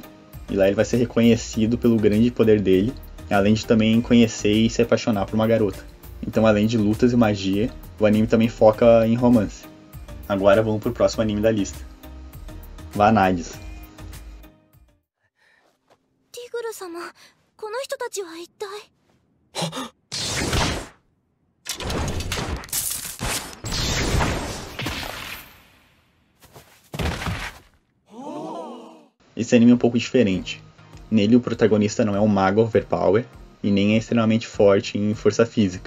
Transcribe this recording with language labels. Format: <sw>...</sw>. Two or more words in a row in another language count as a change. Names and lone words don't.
<pt>E lá ele vai ser reconhecido pelo grande poder dele, além de também conhecer e se apaixonar por uma garota. Então, além de lutas e magia, o anime também foca em romance. Agora vamos pro próximo anime da lista. Vanadis.</pt> <ja>Tiguro-sama, この人たちは一体?</ja> <pt>Esse anime é um pouco diferente. Nele o protagonista não é um mago overpower e nem é extremamente forte em força física.</pt>